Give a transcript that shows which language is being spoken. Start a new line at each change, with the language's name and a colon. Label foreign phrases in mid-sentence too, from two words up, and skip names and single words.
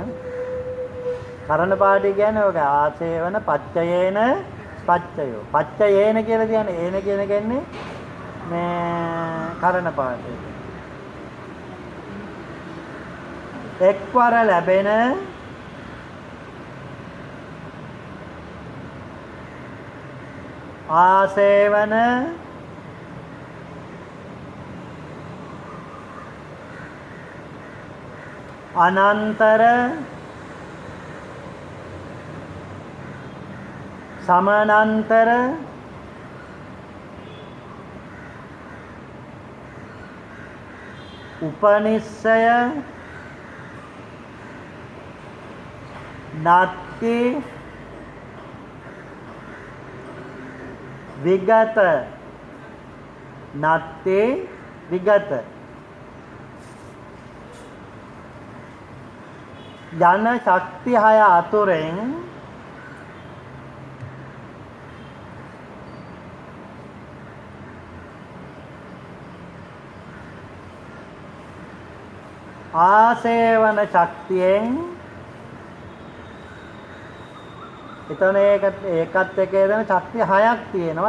Sinhala: කරණ පාඨය කියන්නේ ඔක
Pali: ආසේවන පච්චයේන පච්චයෝ.
Sinhala: පච්චයේන කියලා කියන්නේ ඒන කියන කියන්නේ මේ කරණ පාඨය. එක්වර ලැබෙන
Pali: ආසේවන අනන්තර සමානන්තර උපනිස්සය නත්ති විගත
Sinhala: යන ශක්ති 6 අතුරෙන් ආසේවන ශක්තියෙන් එතන ඒකත් එක්ක දෙන ශක්තිය 6ක් තියෙනවා.